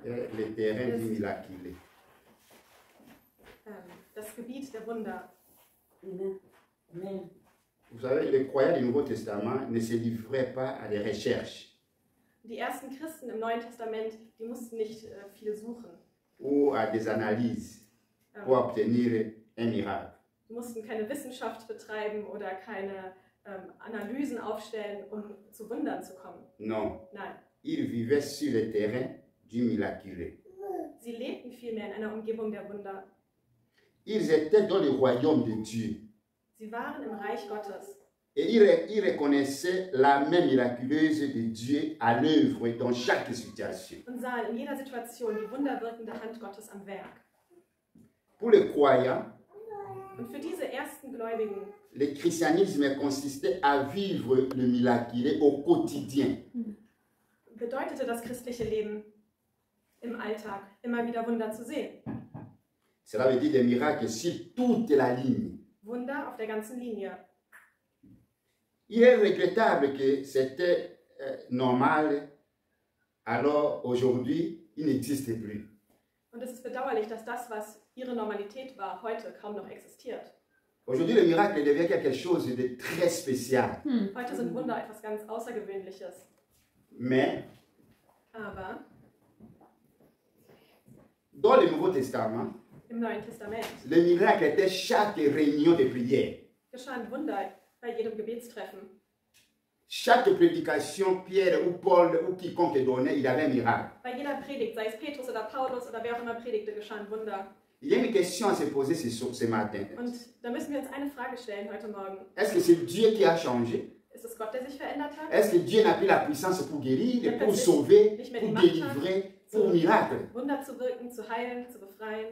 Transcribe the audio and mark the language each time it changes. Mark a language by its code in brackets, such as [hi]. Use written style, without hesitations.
[fr] est le terrain du miracle. [de] Das Gebiet der Wunder. Amen. [fr] Vous savez, les croyants du Nouveau Testament ne se livraient pas à des recherches [de] Die ersten Christen im Neuen Testament, die mussten nicht viel suchen. [fr] ou à des analyses pour obtenir un miracle. [de] Die mussten keine Wissenschaft betreiben oder keine Analysen aufstellen, um zu Wundern zu kommen. [fr] Non, [de] Nein, [fr] ils vivaient sur le terrain du miraculeux. [de] sie lebten vielmehr in einer Umgebung der Wunder. [fr] Ils étaient dans le royaume de Dieu [de] Sie waren im Reich Gottes. [fr] et ils reconnaissaient la main miraculeuse de Dieu à l'œuvre dans chaque situation. [de] Und sahen in jeder Situation die wunderwirkende Hand Gottes am Werk. [fr] Pour les croyants, [de] Und für diese ersten Gläubigen [fr] le christianisme consistait à vivre le miraculeux au quotidien. [de] bedeutete das christliche Leben im Alltag immer wieder Wunder zu sehen. [fr] Cela veut dire des miracles sur toute la ligne. [de] Wunder auf der ganzen Linie. [fr] Il est regrettable que c'était normal, alors aujourd'hui, il n'existe plus. [de] Und es ist bedauerlich, dass das, was ihre Normalität war, heute kaum noch existiert. [fr] Aujourd'hui, le miracle devient quelque chose de très spécial. [de] Heute sind Wunder etwas ganz Außergewöhnliches. [fr] Mais [de] Aber [fr] dans le Nouveau Testament, [de] im Neuen Testament [fr] le miracle était chaque réunion de prière. [de] geschahen Wunder bei jedem Gebetstreffen. [fr] Chaque prédication, Pierre ou Paul ou quiconque donnait, il avait un miracle. [de] Bei jeder Predigt, sei es Petrus oder Paulus oder wer auch immer predigte, geschahen Wunder. [fr] Il y a une question à se poser ce matin. [de] Und da müssen wir uns eine Frage stellen heute Morgen. [fr] Est-ce que c'est Dieu qui a changé? [de] Ist es Gott, der sich verändert hat? [fr] Est-ce que Dieu n'a plus la puissance pour guérir, pour sauver, pour délivrer, pour miracle? [de] Wunder zu wirken, zu heilen, zu befreien?